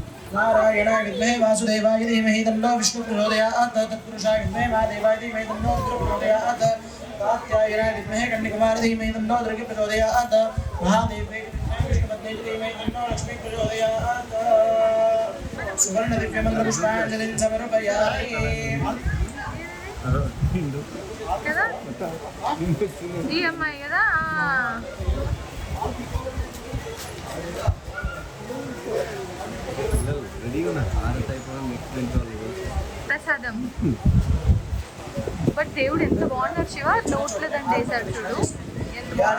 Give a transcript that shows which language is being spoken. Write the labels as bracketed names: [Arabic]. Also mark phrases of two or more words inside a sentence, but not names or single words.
[Sanskrit] नारायणाय विद्महे वासुदेवाय धीमहि तन्नो विष्णुः प्रचोदयात् तत्पुरुषाय विद्महे महादेवाय धीमहि तन्नो रुद्रः प्रचोदयात् कात्यायनाय विद्महे कन्याकुमारी धीमहि तन्नो दुर्गे प्रचोदयात् महादेवाय विद्महे विष्णुपत्नी धीमहि तन्नो लक्ष्मी प्रचोदयात् सुवर्ण दिव्यमंगल पुष्पांजलिं समर्पयामि [Telugu] కదా ఈ అమ్మాయి కదా ప్రసాదం బట్ దేవుడు ఎంత బాగున్నాడు శివ నోట్లో దండ వేశాడు చూడు ఎంత